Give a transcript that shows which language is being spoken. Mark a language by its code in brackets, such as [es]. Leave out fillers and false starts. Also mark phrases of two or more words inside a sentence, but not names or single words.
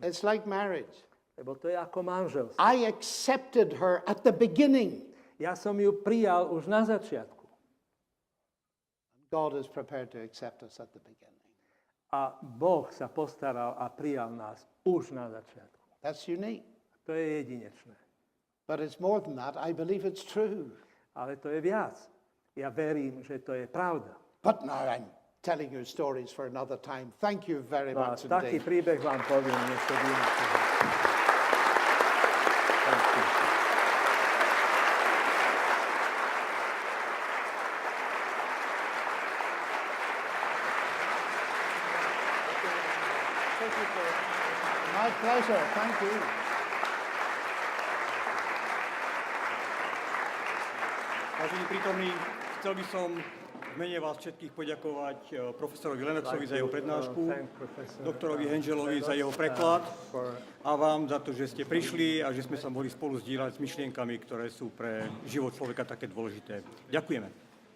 [en] It's like marriage. [sk] Lebo to je ako manželstvo. [en] I accepted her at the beginning. [sk] Ja som ju prijal už na začiatku. [en] God is prepared to accept us at the beginning. [sk] A Boh sa postaral a prijal nás už na začiatku. [en] That's unique. [sk] To je jedinečné. [en] But it's more than that. I believe it's true. [sk] Ale to je viac. Ja verím, že to je pravda. [en] But now I'm telling you stories for another time. Thank you very [sk] No a [en] much [sk] taký [en] indeed. [sk] príbeh vám poviem niekedy inokedy. [en] Thank you. My pleasure. Thank you. [sk] Vážení prítomní, chcel by som v mene vás všetkých poďakovať profesorovi Lennoxovi za jeho prednášku, doktorovi Hengelovi za jeho preklad a vám za to, že ste prišli a že sme sa mohli spolu zdieľať s myšlienkami, ktoré sú pre život človeka také dôležité.